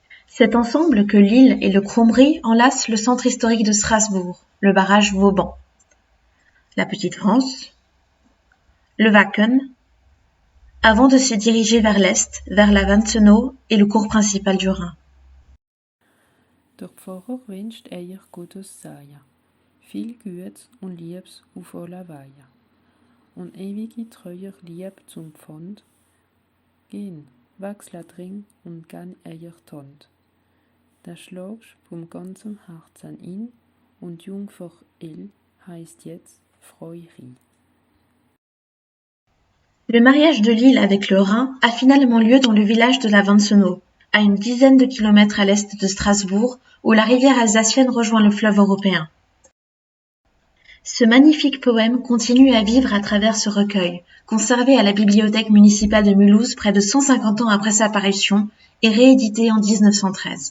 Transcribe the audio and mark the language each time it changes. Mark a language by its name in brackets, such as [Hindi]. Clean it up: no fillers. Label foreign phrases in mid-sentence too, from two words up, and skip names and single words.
[French] C'est ensemble que l'île et le Cromry enlacent le centre historique de Strasbourg, le barrage Vauban, la Petite France, le Wacken, avant de se diriger vers l'est, vers la Wanzenau et le cours principal du Rhin. [Swiss German] Der Pfarrer wünscht euer Gottes Segen, viel Gutes und Liebes auf aller Wege, und ewige treuer Lieb zum Pfand. Gehen, wechselt Ring und gern euer Tand. Da schlagst vom ganzen Herzen in, und Jungfer Il heißt jetzt Freury. [French] Le mariage de l'île avec le Rhin a finalement lieu dans le village de la Wanzenau, à une dizaine de kilomètres à l'est de Strasbourg, où la rivière alsacienne rejoint le fleuve européen. Ce magnifique poème continue à vivre à travers ce recueil, conservé à la bibliothèque municipale de Mulhouse près de 150 ans après sa parution et réédité en 1913.